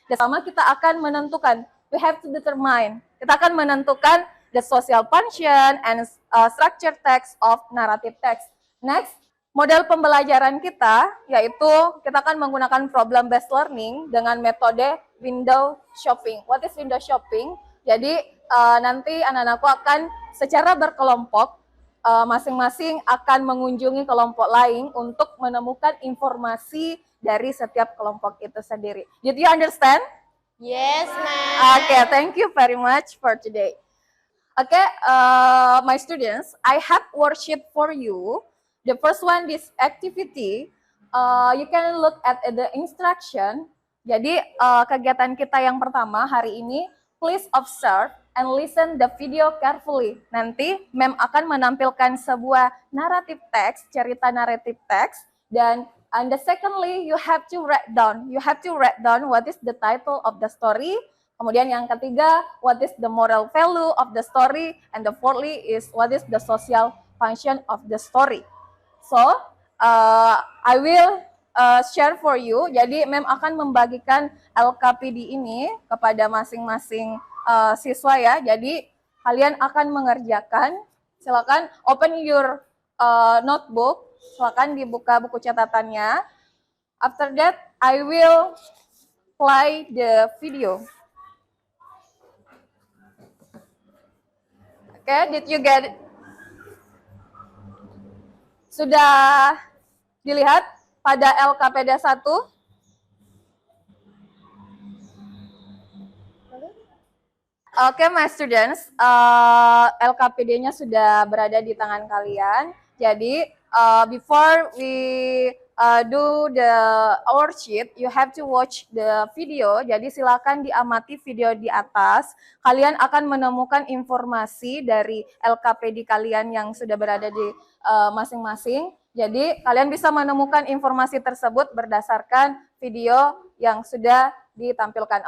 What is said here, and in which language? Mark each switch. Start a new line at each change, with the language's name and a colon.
Indonesian: Sama kita akan menentukan,
English: we have to determine,
Indonesian: kita akan menentukan
English: the social function and structure text of narrative text.
Indonesian: Next, model pembelajaran kita, yaitu kita akan menggunakan problem based learning dengan metode window shopping.
English: What is window shopping?
Indonesian: Jadi nanti anak-anakku akan secara berkelompok, masing-masing akan mengunjungi kelompok lain untuk menemukan informasi dari setiap kelompok itu sendiri.
English: Did you understand? Yes, ma'am. Okay, thank you very much for today. Okay, my students, I have worksheet for you. The first one, this activity, you can look at the instruction.
Indonesian: Jadi kegiatan kita yang pertama hari ini,
English: please observe and listen the video carefully.
Indonesian: Nanti Mem akan menampilkan sebuah naratif teks, cerita naratif teks,
English: and the secondly you have to write down. You have to write down what is the title of the story.
Indonesian: Kemudian yang ketiga,
English: what is the moral value of the story, and the fourthly is what is the social function of the story. So I will share for you.
Indonesian: Jadi Mem akan membagikan LKPD ini kepada masing-masing siswa ya. Jadi kalian akan mengerjakan. Silakan
English: open your notebook.
Indonesian: Silakan dibuka buku catatannya.
English: After that, I will play the video. Okay, did you get it?
Indonesian: Sudah dilihat pada LKPD 1? Oke,
English: my students,
Indonesian: LKPD-nya sudah berada di tangan kalian.
English: Jadi, before we do the worksheet, you have to watch the video.
Indonesian: Jadi, silakan diamati video di atas. Kalian akan menemukan informasi dari LKPD kalian yang sudah berada di masing-masing. Jadi, kalian bisa menemukan informasi tersebut berdasarkan video yang sudah ditampilkan.